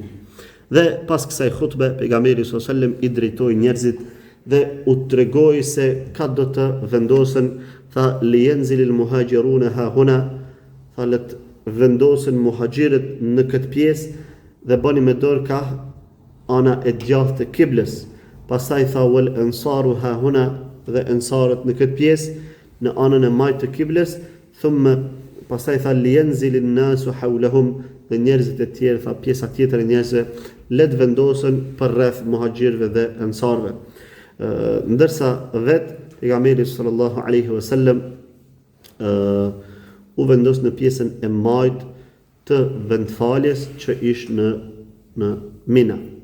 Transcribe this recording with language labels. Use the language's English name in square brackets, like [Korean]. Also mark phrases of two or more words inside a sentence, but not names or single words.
[Albanian] Dhe pas kësaj hutbe pejgamberi [Arabic] صلى الله عليه وسلم [Albanian] i drejtoi njerëzit dhe u tregoi se ka do të vendosen, tha [Arabic] لينزل المهاجرون ها هنا, [Albanian] tha let vendosen muhajirët në këtë pjesë dhe bani me dorë ka ana e djathtë të kiblës. Pastaj tha [Arabic] والأنصار ها هنا, [Albanian] dhe ansarët në këtë pjesë në anën e majtë të kiblës, thumma pastaj tha [Arabic] لينزل الناس حولهم, [Albanian] dhe njerëzit e tjerë, tha pjesa tjetër e njerëzve let vendosen për rreth muhajirëve dhe ansarëve. Ndërsa pejgamberi [Arabic] صلى الله عليه وسلم [Albanian] u vendos në pjesën e majt të vendfaljes që ish në Mina.